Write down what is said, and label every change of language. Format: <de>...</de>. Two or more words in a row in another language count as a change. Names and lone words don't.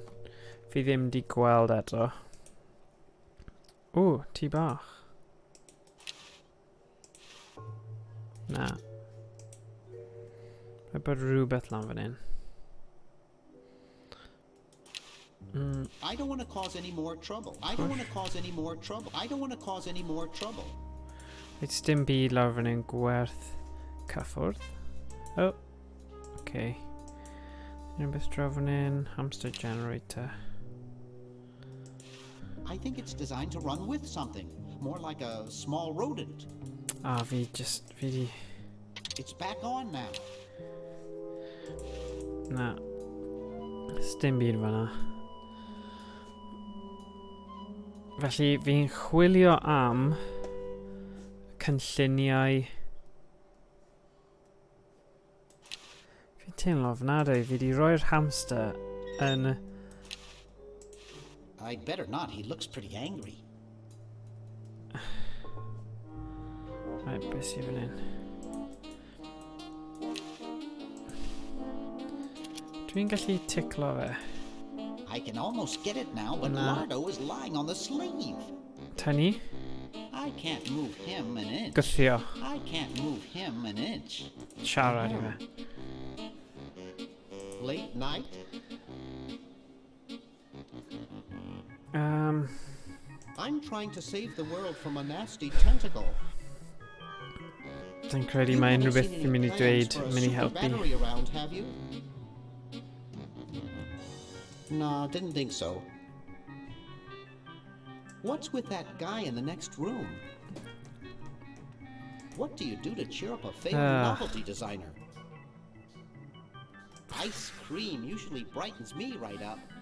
<cy>Fi ddim di gweld eto. O, tŷ bach. Na. Mae bod rhywbeth lan fan hyn.</cy> <en>I don't want to cause any more trouble. I don't want to cause any more trouble. I don't want to cause any more trouble.</en> <cy>It's dim byd lawr fan hyn. Gwerth cyffwrdd. Oh. Okay. Rhywbeth draw fan hyn.</cy> <en>Hamster generator. I think it's designed to run with something. More like a small rodent.</en> <cy>Ah, fi di...</cy> <en>It's back on now.</en> <cy>Na. Dim byd fan'na. Felly, fi'n chwilio am cynlluniau... Fi'n teimlo ofnadwy, fi di roi'r hamster yn...</cy> <en>I'd better not, he looks pretty angry. Right,</en> <cy>beth sydd fan hyn? Dwi'n gallu ticlo fe.</cy> <en>I can almost get it now, but Lardo is lying on the sleeve.</en> <cy>Tynnu?</cy> <en>I can't move him an inch.</en> <cy>Gythio.</cy> <en>I can't move him an inch.</en> <cy>Siarad i fe.</cy> <en>Late night? I'm trying to save the world from a nasty tentacle.</en> <cy>Dwi'n credu mae unrhyw beth yn mynd i dweud yn mynd i helpu.</cy> <en>Around, have you? No, didn't think so. What's with that guy in the next room? What do you do to cheer up a favorite novelty designer? Ice cream usually brightens me right up.</en>